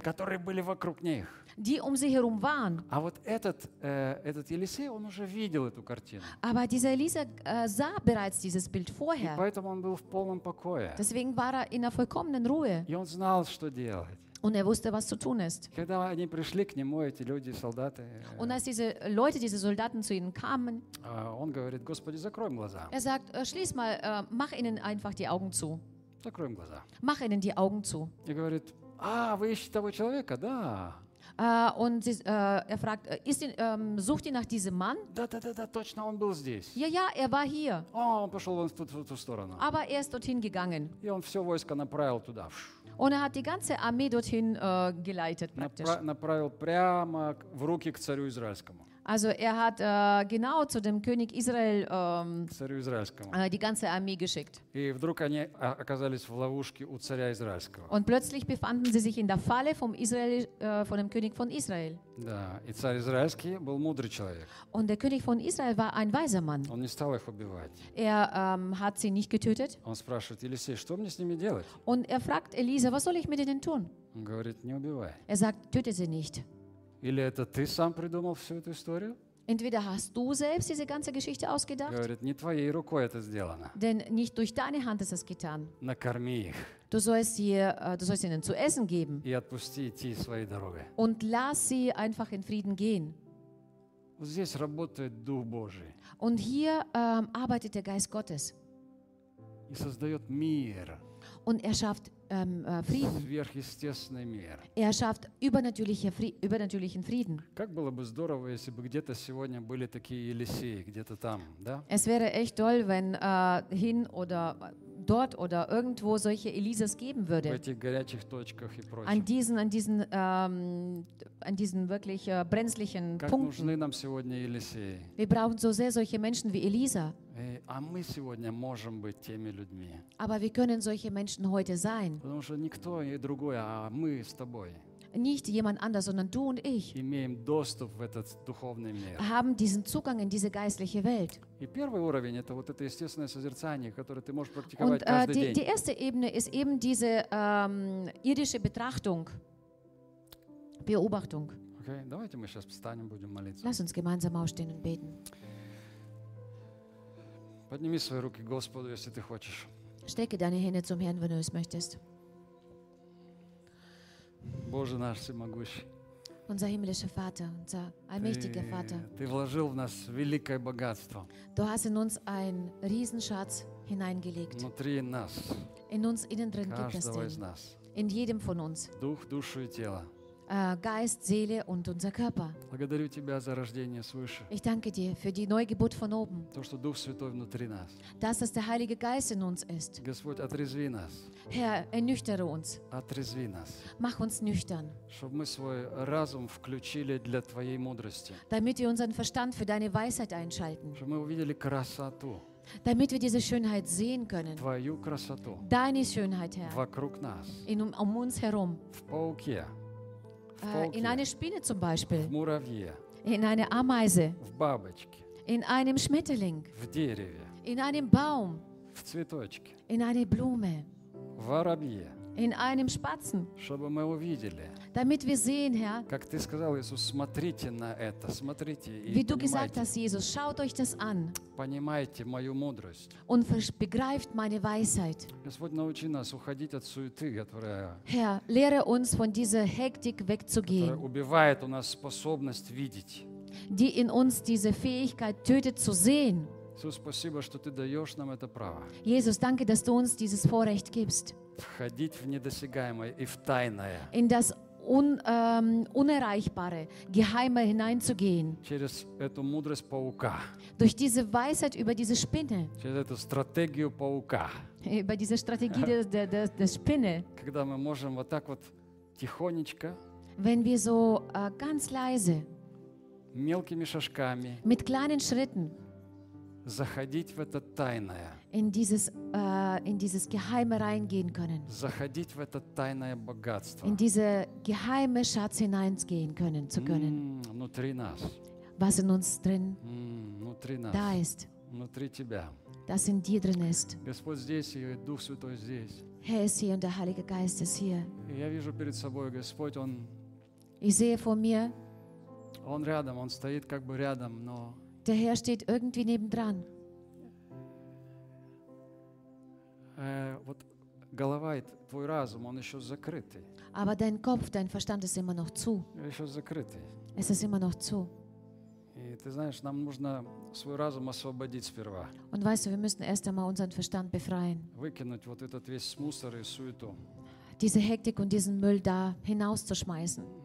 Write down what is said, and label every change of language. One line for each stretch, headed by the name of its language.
German: die waren
Russian: вокруг них.
German: Die sie herum waren.
Russian: А вот этот Елисей, он уже видел эту картину.
German: Aber dieser Elisa sah bereits dieses Bild vorher.
Russian: И поэтому он был в полном покое.
German: Deswegen war in einer vollkommenen Ruhe.
Russian: И он знал, что делать.
German: Und wusste, was zu tun ist.
Russian: Когда они пришли к нему, эти люди, солдаты,
German: Und als diese Leute, diese Soldaten zu ihnen kamen,
Russian: он говорит, Господи, закроем глаза.
German: Sagt, schließ mal, mach ihnen einfach die Augen zu.
Russian: Закроем глаза.
German: Mach ihnen die Augen zu.
Russian: И говорит, вы ищете того человека, да.
German: Und fragt, sucht ihr nach diesem Mann?
Russian: Да, точно, он был здесь.
German: Ja, er war hier.
Russian: Он пошел вон в ту сторону.
German: Aber ist dorthin gegangen.
Russian: И он все войско направил туда.
German: Und hat die ganze Armee dorthin geleitet, praktisch.
Russian: Направил прямо в руки к царю израильскому.
German: Also hat genau zu dem König Israel
Russian: царю израильскому.
German: Die ganze Armee geschickt.
Russian: И вдруг они оказались в ловушке у царя израильского.
German: Und plötzlich befanden sie sich in der Falle vom Israel, von dem König von Israel.
Russian: Да, и царь израильский был мудрый человек.
German: Und der König von Israel war ein weiser Mann.
Russian: Он не стал их убивать.
German: Hat sie nicht getötet.
Russian: Он спрашивает Елисей, что мне с ними делать?
German: Und fragt Элиза, was soll ich mit ihnen tun?
Russian: Он говорит, не убивай.
German: Sagt, töte sie nicht.
Russian: Или это ты сам придумал всю эту историю?
German: Entweder hast du selbst diese ganze Geschichte ausgedacht?
Russian: Говорит, не твоей рукой это сделано.
German: Denn nicht durch deine Hand ist es getan.
Russian: Накорми их.
German: Du sollst ihnen zu essen geben.
Russian: И отпусти идти своей дорогой.
German: Und lass sie einfach in Frieden gehen.
Russian: Вот здесь работает Дух Божий.
German: Und hier arbeitet der Geist Gottes.
Russian: И создает мир.
German: und er schafft Frieden.
Russian: Сверхъестественный мир.
German: Er schafft übernatürlichen Frieden.
Russian: Как было бы здорово, если бы где-то сегодня были такие Елисеи, где-то там, да?
German: Es wäre echt toll, wenn hin oder dort oder irgendwo solche Elises geben würde.
Russian: В этих горячих точках и прочем.
German: An diesen wirklich brenzlichen
Russian: как Как нужны нам сегодня Елисеи.
German: Wir brauchen so sehr solche Menschen wie Elisa.
Russian: А мы сегодня можем быть теми людьми.
German: Aber wir können solche Menschen heute sein.
Russian: Потому что никто и другой, а мы с тобой.
German: Nicht jemand anders, sondern du und ich.
Russian: Имеем доступ в этот духовный мир.
German: Haben diesen Zugang in diese geistliche Welt.
Russian: И первый уровень это вот это естественное созерцание, которое ты можешь практиковать und, каждый
German: die,
Russian: день.
German: Die erste Ebene ist eben diese irdische Betrachtung, Beobachtung.
Russian: Okay, давайте мы сейчас встанем, будем молиться.
German: Lass uns gemeinsam aufstehen und beten.
Russian: Подними свои руки к Господу, если ты хочешь.
German: Stecke deine Hände zum Herrn, wenn du es möchtest.
Russian: Боже наш всемогущий.
German: Unser himmlischer Vater, unser allmächtiger Vater.
Russian: Ты вложил в нас великое богатство.
German: Du hast in uns einen Riesenschatz hineingelegt.
Russian: Внутри нас.
German: In uns innen drin gibt es den.
Russian: Каждого из нас.
German: In jedem von uns.
Russian: Дух, душу и тело.
German: Geist, Seele und unser Körper.
Russian: Благодарю тебя за рождение свыше.
German: Ich danke dir für die Neugeburt von oben.
Russian: То, что Дух Святой внутри нас.
German: Das, dass der Heilige Geist in uns ist.
Russian: Господь, отрезви нас.
German: Herr, ernüchtere uns.
Russian: Отрезви нас.
German: Mach uns nüchtern.
Russian: Чтобы мы свой разум включили для твоей мудрости.
German: Damit wir unseren Verstand für deine Weisheit einschalten.
Russian: Чтобы мы увидели красоту.
German: Damit wir diese Schönheit sehen können.
Russian: Твою красоту.
German: Deine Schönheit, Herr.
Russian: Вокруг нас.
German: In um uns herum.
Russian: В пауке.
German: In eine Spinne zum Beispiel.
Russian: В муравье.
German: In eine Ameise.
Russian: В бабочке.
German: In einem Schmetterling.
Russian: В дереве.
German: In einem Baum.
Russian: В цветочке.
German: In eine Blume.
Russian: В воробье.
German: In einem Spatzen.
Russian: Чтобы мы увидели.
German: Damit wir sehen, Herr.
Russian: Как ты сказал, Иисус, смотрите на это, смотрите и понимайте.
German: Wie du gesagt hast, Jesus, schaut euch das an.
Russian: Понимайте мою мудрость.
German: Und begreift meine Weisheit.
Russian: Господь, научи нас уходить от суеты, которая.
German: Herr, lehre uns von dieser Hektik wegzugehen.
Russian: Которая убивает у нас способность видеть.
German: Die in uns diese Fähigkeit tötet zu sehen.
Russian: Иисус, спасибо, что ты даешь нам это право.
German: Jesus, danke, dass du uns dieses Vorrecht gibst.
Russian: Входить в недосягаемое и в тайное.
German: In das unerreichbare, geheime hineinzugehen.
Russian: Через эту мудрость паука.
German: Durch diese Weisheit über diese Spinne.
Russian: Через эту стратегию паука.
German: Über diese Strategie der Spinne.
Russian: Когда мы можем вот так вот тихонечко.
German: Wenn wir so ganz leise.
Russian: Мелкими шажками.
German: Mit kleinen Schritten.
Russian: Заходить в это тайное.
German: In dieses Geheime reingehen können.
Russian: Заходить в это тайное богатство.
German: In diese geheime Schatz hineingehen können zu können.
Russian: Внутри нас.
German: Was in uns drin.
Russian: Внутри нас.
German: Da ist.
Russian: Внутри тебя.
German: Das in dir drin ist.
Russian: Господь здесь, и Дух Святой здесь.
German: Herr ist hier und der Heilige Geist ist hier.
Russian: Я вижу перед собой Господь, он.
German: Ich sehe vor mir.
Russian: Он рядом, он стоит как бы рядом, но.
German: Der Herr steht irgendwie nebendran.
Russian: Вот голова и твой разум, он еще закрытый.
German: Aber dein Kopf, dein Verstand ist immer noch zu.
Russian: Еще закрытый.
German: Es ist immer noch zu.
Russian: И ты знаешь, нам нужно свой разум освободить сперва.
German: Und weißt du, wir müssen erst einmal unseren Verstand befreien.
Russian: Выкинуть вот этот весь мусор и суету.
German: Diese Hektik und diesen Müll da hinauszuschmeißen.